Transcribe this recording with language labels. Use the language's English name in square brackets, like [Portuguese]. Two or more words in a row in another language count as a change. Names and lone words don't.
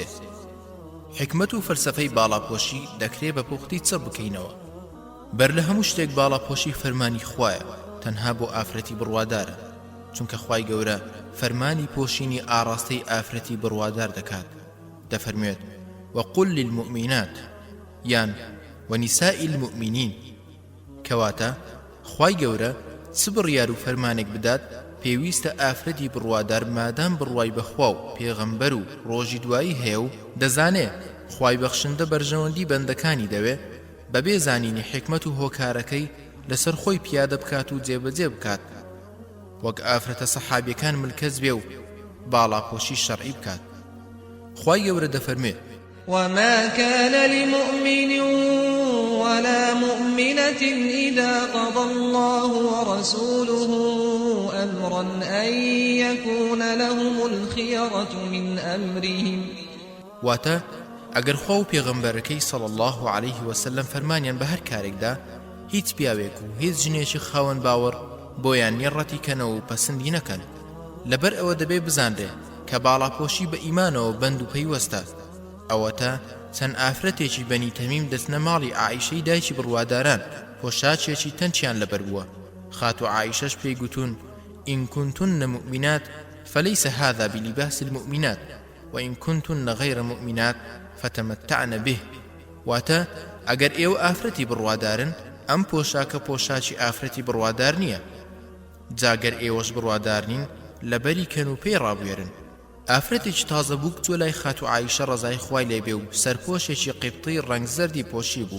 [Central Kurdish] حکمت و فەلسەفەی باڵاپۆشی دەکرێت بە پوختی چڕ بکەینەوە. بەر لە هەموو شتێک باڵاپۆشی فەرمانی خوایە تەنها بۆ ئافرەتی بڕوادارە چونکە خوای گەورە فەرمانی پۆشینی ئاڕاستەی ئافرەتی بڕوادار دەکات. دەفەرموێت [Arabic] وقل للمؤمنات [Central Kurdish] یان [Arabic] ونساء المؤمنين. [Central Kurdish] کەواتە خوای گەورە چ بڕیار و فەرمانێک بدات پێویستە ئافرەتی بڕوادار مادام بڕوای بەخوا و پێغەمبەر و ڕۆژی دوایی هەیە و دەزانێ خوای بەخشندە بەرژەوەندی بەندەکانی دەوێ بەبێ زانینی حکمت و هۆکارەکەی لەسەر خۆی پیادە بکات و جێبەجێ بکات وەک ئافرەتە سەحابیەکان ملکەز بێ و باڵاپۆشی شەرعی بکات. خوای گەورە دەفەرمێ [Arabic] وما كان لمؤمن ولا مؤمنة إذا قضى الله ورسوله أمرا أن يكون لهم الخيرة من أمرهم. [Central Kurdish] واتا ئەگەر خوا و پێغەمبەرەکەی [Arabic] صلی الله عليه وسلم [Central Kurdish] فەرمانیان بە هەر کارێکدا هیچ پیاوێک و هیچ ژنێکی خاوەن باوەڕ بۆیان نیڕەتیکەنەوە و پەسەندی نەکەن. لەبەر ئەوە دەبێ بزانرێ کە باڵاپۆشی بە ئیمانەوە بەند و پەیوەستە. ئەوەتە چەند ئافرەتێکی بەنی تەمیم دەچنە ماڵی عائیشەی دایکی بڕواداران پۆشاچێکی تەنچیان لەبەر بووە. خاتو عائیشەش پێی گوتون [Arabic] إن كنتن مؤمنات فليس هذا بلباس المؤمنات وإن كنتن غير مؤمنات فتمتعن به. [Central Kurdish] واتا ئەگەر ئێوە ئافرەتی بڕوادارن ئەم پۆشاکە پۆشاکی ئافرەتی بڕوادار نییە. جاگەر ئێوەش بڕوادار نین لەبەری کەن و پێی ڕابوێرن ئافرەتێکی تازە بوو کچووە لای خاتو عایشە ڕەزای خوای لێبێ و سەرپۆشێکی قیبطی ڕەنگ زەردی پۆشی بوو.